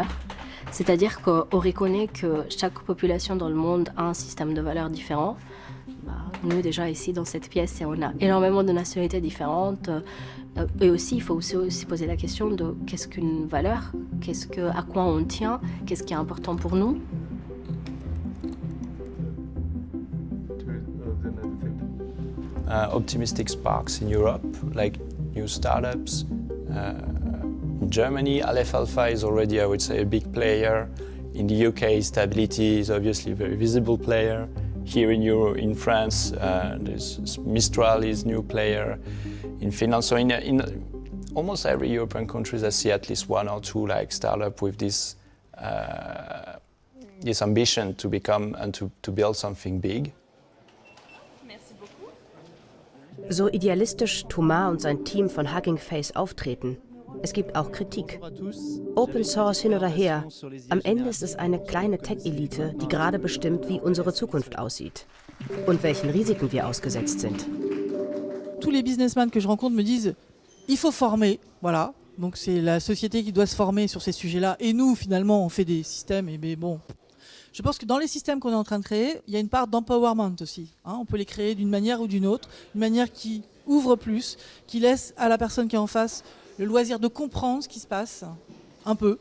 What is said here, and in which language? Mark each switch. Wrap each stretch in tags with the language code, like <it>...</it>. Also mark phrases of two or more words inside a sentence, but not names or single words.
<fr>C'est-à-dire qu'on reconnaît que chaque population dans le monde a un système de valeurs différent. Nous, déjà, ici, dans cette pièce, on a énormément de nationalités différentes. Et aussi, il faut aussi poser la question de qu'est-ce qu'une valeur, à quoi on tient, qu'est-ce qui est important pour nous.</fr> <en>Optimistic sparks in Europe, like new startups. In Germany, Aleph Alpha is already, I would say, a big player. In the UK, Stability is obviously a very visible player. Here in France, there's Mistral is new player. In Finland, so in almost every European country, I see at least one or two like startup with this ambition to become and to build something big.</en> <de>So idealistisch Thomas und sein Team von Hugging Face auftreten, es gibt auch Kritik.</de> <en>Open Source</en> <de>hin oder her, am Ende ist es eine kleine Tech-Elite, die gerade bestimmt, wie unsere Zukunft aussieht und welchen Risiken wir ausgesetzt sind.</de> <fr>Tous les businessmen que je rencontre me disent il faut former, voilà. Donc c'est la société qui doit se former sur ces sujets-là. Et nous, finalement, on fait des systèmes. Et bon, je pense que dans les systèmes qu'on est en train de créer, il y a une part d'empowerment aussi. On peut les créer d'une manière ou d'une autre, une manière qui ouvre plus, qui laisse à la personne qui est en face le loisir de comprendre ce qui se passe, un peu.</fr>